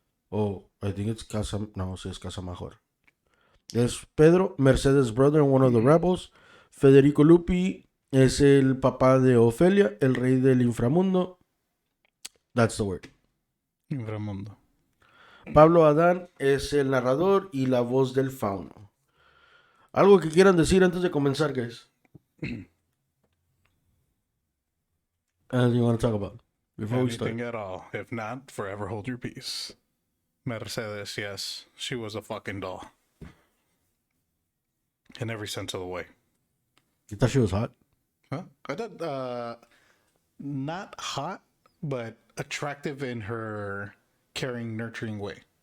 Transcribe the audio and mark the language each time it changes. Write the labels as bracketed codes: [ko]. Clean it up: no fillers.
[en] Oh, I think it's no, [es] sí es [en] Casamajor. Es Pedro, Mercedes brother and one of the rebels. [es] Federico Lupi es el papá de Ofelia, el rey del inframundo. [en] That's the word. [es] Inframundo. Pablo Adán es el narrador y la voz del fauno. ¿Algo que quieran decir antes de comenzar, [en] guys? Anything you want to talk about before we start? Anything at all. If not, forever hold your peace. Mercedes, yes. She was a fucking doll. In every sense of the way. You thought she was hot? Huh? I thought, not hot, but attractive in her caring, nurturing way.